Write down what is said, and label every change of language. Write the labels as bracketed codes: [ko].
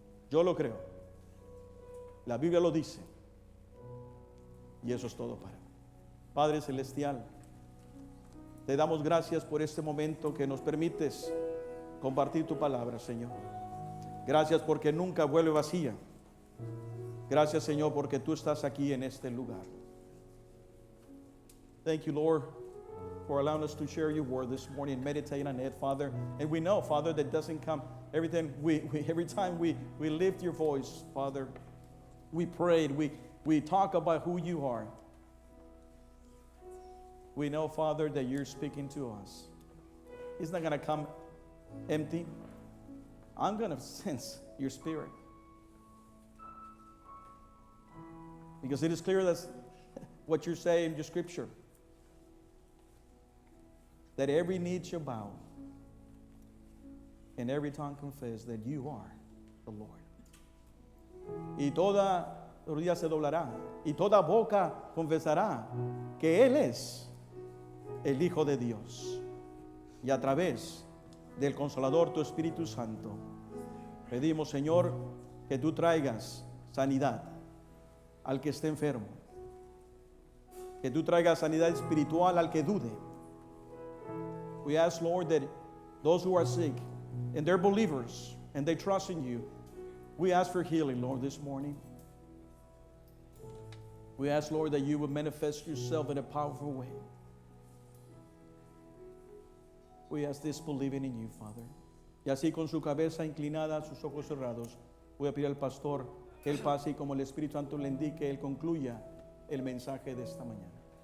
[es] Yo lo creo, la Biblia lo dice, y eso es todo para mí. Padre Celestial, te damos gracias por este momento que nos permites compartir tu palabra, Señor. Gracias porque nunca vuelve vacía. Gracias, Señor, porque tú estás aquí en este lugar. [en] Thank you, Lord, for allowing us to share your word this morning and meditate on it, Father. And we know, Father, that doesn't come every time we lift your voice, Father. We prayed, we talk about who you are. We know, Father, that you're speaking to us. It's not going to come empty. I'm going to sense your spirit. Because it is clear that's what you're saying in your scripture. That every knee shall bow and every tongue confess that you are the Lord. [es] Y toda rodilla se doblará y toda boca confesará que Él es el Hijo de Dios. Y a través del Consolador, tu Espíritu Santo, pedimos, Señor, que tú traigas sanidad al que esté enfermo, que tú traigas sanidad espiritual al que dude. [en] We ask, Lord, that those who are sick and they're believers and they trust in you, we ask for healing, Lord, this morning. We ask, Lord, that you would manifest yourself in a powerful way. We ask this believing in you, Father. [es] Y así con su cabeza inclinada, sus ojos cerrados, voy a pedir al pastor que él pase y como el Espíritu Santo le indique, él concluya el mensaje de esta mañana.